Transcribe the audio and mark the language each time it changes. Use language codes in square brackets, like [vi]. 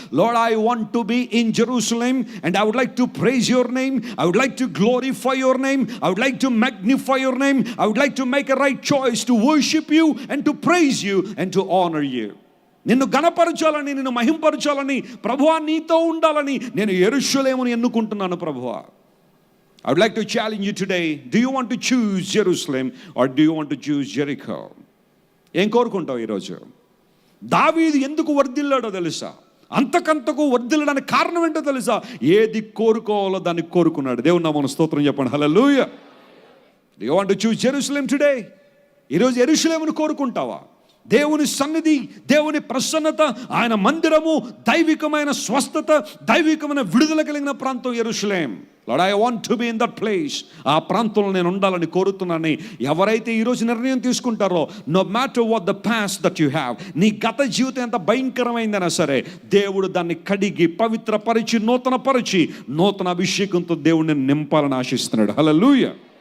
[en] Lord, I want to be in Jerusalem and I would like to praise your name, I would like to glorify your name, I would like to magnify your name, I would like to make a right choice to worship you and to praise you and to honour you. [te] నిన్ను గణపరచాలని, నిన్ను మహింపరచాలని, ప్రభువా నీతో ఉండాలని నేను యెరూషలేమును ఎన్నుకుంటున్నాను ప్రభువా. [en] I would like to challenge you today. Do you want to choose Jerusalem or do you want to choose Jericho? [te] ఏం కోరుకుంటావు ఈరోజు? దావీదు ఎందుకు వర్ధిల్లాడో తెలుసా? అంతకంతకు వర్ధిల్లడానికి కారణం ఏంటో తెలుసా? ఏది కోరుకోవాలో దాన్ని కోరుకున్నాడు. దేవుని నామమున స్తోత్రం చెప్పండి. [en] హల్లెలూయా. Do you want to choose Jerusalem today? [te] ఈరోజు యెరూషలేమును కోరుకుంటావా? దేవుని సన్నిధి, దేవుని ప్రసన్నత, ఆయన మందిరము, దైవికమైన స్వస్థత, దైవికమైన విడుదల కలిగిన ప్రాంతం యెరూషలేం. [en] Lord, I want to be in that place. [te] ఆ ప్రాంతంలో నేను ఉండాలని కోరుతున్నాను. ఎవరైతే ఈరోజు నిర్ణయం తీసుకుంటారో, [en] no matter what the past that you have, [te] నీ గత జీవితం ఎంత భయంకరమైందైనా సరే, దేవుడు దాన్ని కడిగి పవిత్రపరిచి నూతన అభిషేకంతో దేవుడిని నింపాలని ఆశిస్తున్నాడు. హల్లెలూయా.